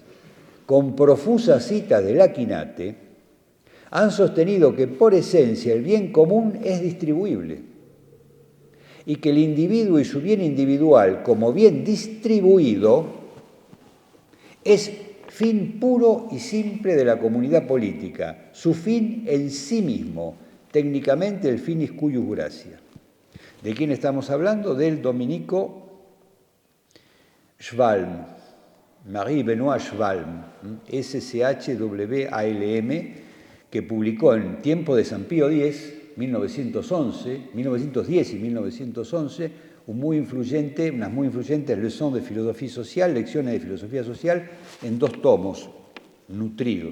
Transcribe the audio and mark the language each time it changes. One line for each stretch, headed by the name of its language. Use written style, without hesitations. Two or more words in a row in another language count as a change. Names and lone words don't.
Spanish: con profusas citas del Aquinate, han sostenido que por esencia el bien común es distribuible y que el individuo y su bien individual como bien distribuido es fin puro y simple de la comunidad política, su fin en sí mismo, técnicamente el
Latin: finis cuius gratia.
Spanish: ¿De quién estamos hablando? Del dominico Schwalm, Marie-Benoît Schwalm, S-C-H-W-A-L-M, que publicó en tiempo de San Pío X, 1910 y 1911, unas muy influyentes leçons de filosofía social, lecciones de filosofía social, en 2 tomos, nutridos.